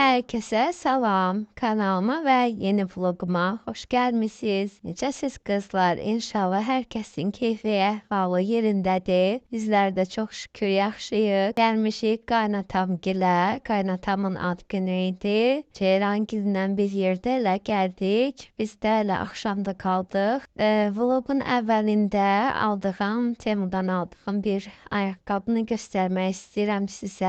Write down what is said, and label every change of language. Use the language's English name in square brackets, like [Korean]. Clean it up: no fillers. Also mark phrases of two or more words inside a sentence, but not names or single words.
[Turkish] Herkese selam. Kanalıma ve yeni vloguma hoş gelmişsiniz. [Azerbaijani] Necəsiz kızlar? İnşallah herkesin keyfi əhvalı yerindədir. [Turkish] Bizler de çok şükür yaxşıyıq. [Azerbaijani] Gelmişik qaynatamgilə. Qaynatamın ad günü idi. Ceyrangillə bir yerdə elə gəldik. Biz də elə axşamda qaldıq. Vlogun əvvəlində Temu'dan aldığım bir ayakkabını göstermek istəyirəm sizə.